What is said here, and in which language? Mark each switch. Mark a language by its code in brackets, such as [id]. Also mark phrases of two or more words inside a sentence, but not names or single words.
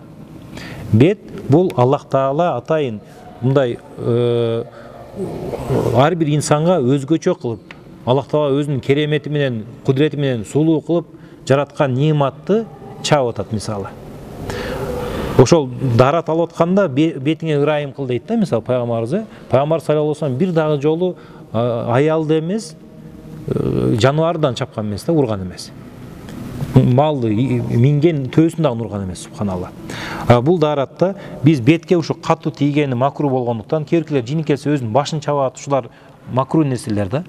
[ky] Бет бул Аллах Таала атайын мындай ар бир инсанга өзгөчө кылып, Аллах Таала өзүнүн керемети менен, кудурети менен сулуу кылып жараткан нематты чабып атат мисалы. Ошол дарат алып атканда бетиңе ырайым кыл дейт да, мисалы пайгамбарыбыз. Пайгамбар [ar] صلى الله عليه وسلم [ky] бир дагы жолу аялды эмес, жаныбардан чапкан эмес да, урган эмес. Малды минген төсүн дагы урган эмес, субханалла. Бул даратта биз бетке ушу катуу тийгени макруh болгондуктан, кейбиркилер жини келсе өзүнүн башын чабат, ушулар макруh нерселер да.